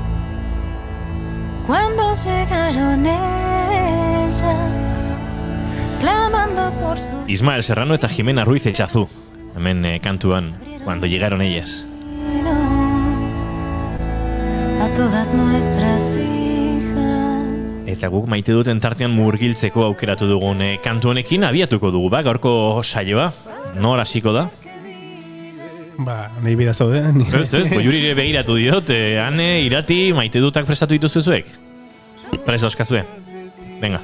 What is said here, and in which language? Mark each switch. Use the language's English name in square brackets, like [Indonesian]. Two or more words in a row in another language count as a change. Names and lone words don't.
[Spanish] Cuando llegaron ellas, clamando por su [Basque] Ismael Serrano eta Jimena Ruiz Etxazu. Hemen kantuan, [Spanish] cuando llegaron ellas. a todas nuestras hijas. [Basque] Eta guk maite duten tartean murgiltzeko aukeratu dugun kantu honekin abiatuko dugu, gaurko saioa. Nor hasiko da? Nahi bida zaude. Ez, Goiurire begiratu diot, Ane, Irati, maite dutak prestatu dituzu zuek? Prest dauzkazue. Venga.